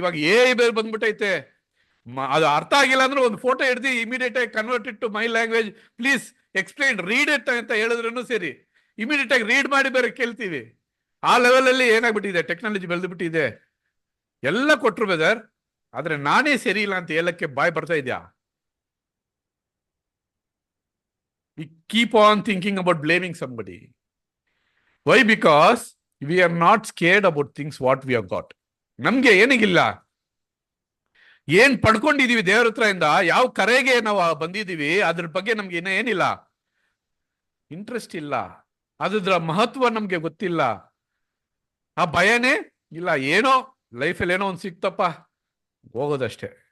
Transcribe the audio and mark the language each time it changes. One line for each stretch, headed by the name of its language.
Kannada: ಇವಾಗ ಬಂದ್ಬಿಟ್ಟೈತೆ. ಅದು ಅರ್ಥ ಆಗಿಲ್ಲ ಅಂದ್ರೆ ಒಂದು ಫೋಟೋ ಹಿಡ್ದು ಇಮಿಡಿಯೇಟ್ ಆಗಿ
English: convert it to my language, please explain, read it
Kannada: ಅಂತ ಹೇಳಿದ್ರು ಸರಿ, ಇಮಿಡಿಯೇಟ್ ಆಗಿ ರೀಡ್ ಮಾಡಿ ಬೇರೆ ಕೇಳ್ತೀವಿ. ಆ ಲೆವೆಲ್ ಅಲ್ಲಿ ಏನಾಗ್ಬಿಟ್ಟಿದೆ, ಟೆಕ್ನಾಲಜಿ ಬೆಳೆದ್ಬಿಟ್ಟಿದೆ. ಎಲ್ಲ ಕೊಟ್ರು ಬ್ರದರ್, ಆದ್ರೆ ನಾನೇ ಸರಿ ಇಲ್ಲ ಅಂತ ಹೇಳಕ್ಕೆ ಬಾಯ್ ಬರ್ತಾ ಇದ್ಯಾ?
English: We keep on thinking about blaming somebody. Why? Because we are not scared about things what we have got.
Kannada: ನಮ್ಗೆ ಏನಿಗಿಲ್ಲ, ಏನ್ ಪಡ್ಕೊಂಡಿದೀವಿ ದೇವ್ರ ಹತ್ರ ಇಂದ, ಯಾವ ಕರೆಗೆ ನಾವು ಬಂದಿದೀವಿ, ಅದ್ರ ಬಗ್ಗೆ ನಮ್ಗೆ ಏನಿಲ್ಲ, ಇಂಟ್ರೆಸ್ಟ್ ಇಲ್ಲ, ಅದ್ರ ಮಹತ್ವ ನಮ್ಗೆ ಗೊತ್ತಿಲ್ಲ, ಆ ಭಯನೇ ಇಲ್ಲ. ಏನೋ ಲೈಫಲ್ಲಿ ಏನೋ ಒಂದು ಸಿಕ್ತಪ್ಪ, ಹೋಗೋದಷ್ಟೇ.